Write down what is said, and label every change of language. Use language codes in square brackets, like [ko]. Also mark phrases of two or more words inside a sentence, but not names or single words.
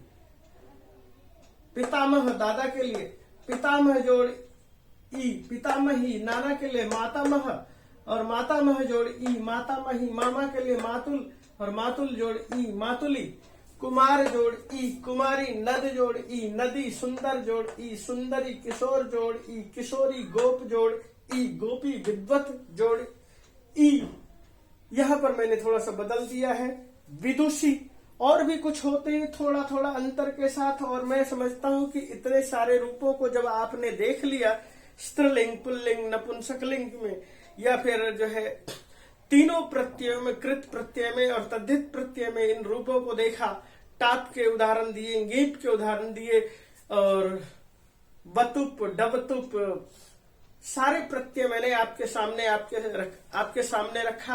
[hi] पितामह दादा के लिए पितामह जोड़ ई पितामही, नाना के लिए मातामह और मातामह जोड़ ई मातामही, मामा के लिए मातुल और मातुल जोड़ ई मातुली, कुमार जोड़ ई कुमारी, नद जोड़ ई नदी, सुंदर जोड़ ई सुंदरी, किशोर जोड़ ई किशोरी, गोप जोड़ ई गोपी, विद्वत जोड़ ई। यहां पर मैंने थोड़ा सा बदल दिया है विदुषी। और भी कुछ होते हैं थोड़ा थोड़ा अंतर के साथ। और मैं समझता हूं कि इतने सारे रूपों को जब आपने देख लिया स्त्रीलिंग, पुल्लिंग, नपुंसकलिंग में या फिर जो है तीनों प्रत्ययों में, कृत प्रत्यय में और तद्धित प्रत्यय में इन रूपों को देखा, टाप के उदाहरण दिए, ङीप के उदाहरण दिए और बतुप, डबतुप, सारे प्रत्यय मैंने आपके सामने रखा।